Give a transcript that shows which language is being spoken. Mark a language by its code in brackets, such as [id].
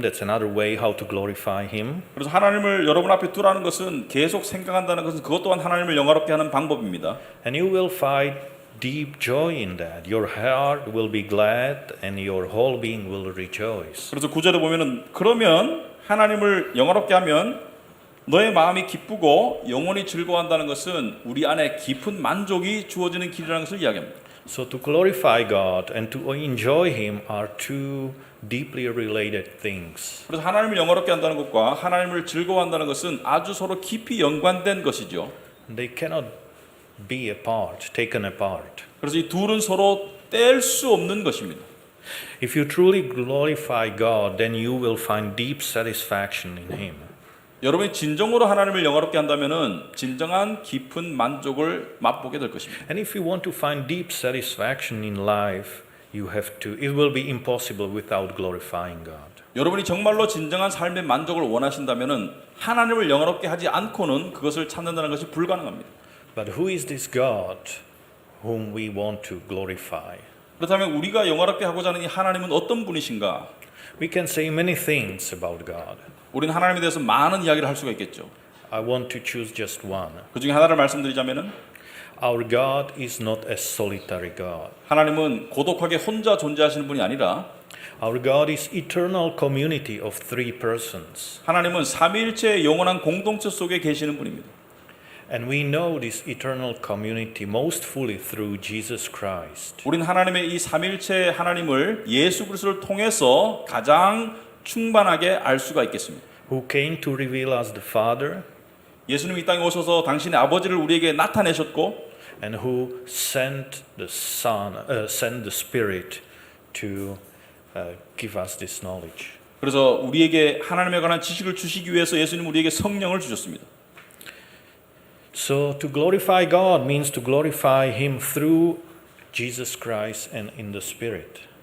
[en] That's another way how to glorify Him. [ko] 그래서 하나님을 여러분 앞에 두라는 것은 계속 생각한다는 것은 그것 또한 하나님을 영화롭게 하는 방법입니다. [en] And you will find deep joy in that. Your heart will be glad and your whole being will rejoice. [ko] 그래서 9절에 보면은 그러면 하나님을 영화롭게 하면 너의 마음이 기쁘고 영혼이 즐거워한다는 것은 우리 안에 깊은 만족이 주어지는 길이라는 것을 이야기합니다. [en] So to glorify God and to enjoy Him are two deeply related things. [ko] 그래서 하나님을 영화롭게 한다는 것과 하나님을 즐거워한다는 것은 아주 서로 깊이 연관된 것이죠. [en] They cannot be apart, taken apart. [ko] 그래서 이 둘은 서로 뗄 수 없는 것입니다. [en] If you truly glorify God, then you will find deep satisfaction in Him. [ko] 여러분이 진정으로 하나님을 영화롭게 한다면은 진정한 깊은 만족을 맛보게 될 것입니다. [en] And if you want to find deep satisfaction in life, it will be impossible without glorifying God. [ko] 여러분이 정말로 진정한 삶의 만족을 원하신다면은 하나님을 영화롭게 하지 않고는 그것을 찾는다는 것이 불가능합니다. [en] But who is this God whom we want to glorify? [ko] 그렇다면 우리가 영화롭게 하고자 하는 이 하나님은 어떤 분이신가? [en] We can say many things about God. [ko] 우리는 하나님에 대해서 많은 이야기를 할 수가 있겠죠. [en] I want to choose just one. [ko] 그 중에 하나를 말씀드리자면은 [en] Our God is not a solitary God. [ko] 하나님은 고독하게 혼자 존재하시는 분이 아니라 [en] Our God is eternal community of three persons. [ko] 하나님은 삼위일체의 영원한 공동체 속에 계시는 분입니다. [en] And we know this eternal community most fully through Jesus Christ. [ko] 우리는 하나님의 이 삼위일체 하나님을 예수 그리스도를 통해서 가장 충만하게 알 수가 있겠습니다. [en] Who came to reveal us the Father [ko] 예수님이 이 땅에 오셔서 당신의 아버지를 우리에게 나타내셨고 [en] and who sent the Spirit to give us this knowledge. [ko] 그래서 우리에게 하나님에 관한 지식을 주시기 위해서 예수님 우리에게 성령을 주셨습니다. [en] So to glorify God means to glorify Him through Jesus Christ and in the Spirit.